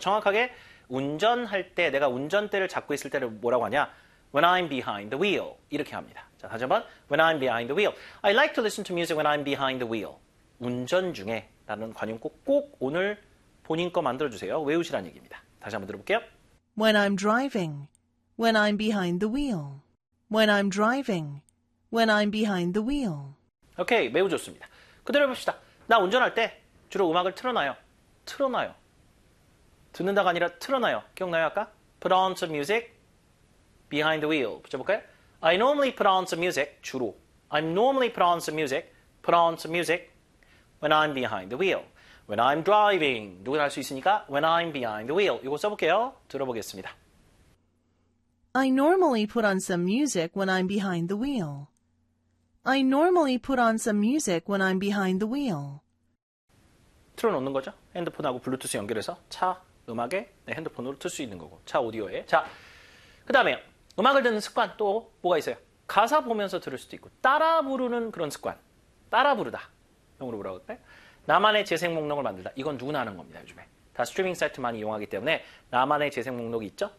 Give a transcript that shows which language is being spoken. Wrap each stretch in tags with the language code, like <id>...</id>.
<ko>정확하게 운전할 때 내가 운전대를 잡고 있을 때를 뭐라고 하냐?</ko> <en>When I'm behind the wheel</en> <ko>이렇게 합니다. 자, 다시 한번</ko> <en>When I'm behind the wheel. I like to listen to music when I'm behind the wheel.</en> <ko>운전 중에 라는 관용 꼭 오늘 본인 거 만들어주세요. 외우시라는 얘기입니다. 다시 한번 들어볼게요.</ko> <en>When I'm driving, when I'm behind the wheel. When I'm driving, when I'm behind the wheel.</en> <ko>오케이, 매우 좋습니다. 그대로 해봅시다. 나 운전할 때 주로 음악을 틀어놔요. 틀어놔요. 듣는다가 아니라 틀어놔요. 기억나요, 아까?</ko> <en>Put on some music behind the wheel.</en> <ko>붙여볼까요?</ko> <en>I normally put on some music,</en> <ko>주로.</ko> <en>I normally put on some music, put on some music when I'm behind the wheel. When I'm driving,</en> <ko>누구나 할 수 있으니까</ko> <en>when I'm behind the wheel.</en> <ko>이거 써볼게요. 들어보겠습니다.</ko> <en>I normally put on some music when I'm behind the wheel. I normally put on some music when I'm behind the wheel.</en> <ko>틀어놓는 거죠. 핸드폰하고 블루투스 연결해서 차 음악에 내 핸드폰으로 틀 수 있는 거고 차 오디오에. 자, 그 다음에 음악을 듣는 습관 또 뭐가 있어요? 가사 보면서 들을 수도 있고 따라 부르는 그런 습관. 따라 부르다. 영어로 뭐라고 할까요? 나만의 재생 목록을 만들다. 이건 누구나 하는 겁니다, 요즘에. 다 스트리밍 사이트 많이 이용하기 때문에 나만의 재생 목록이 있죠.</ko>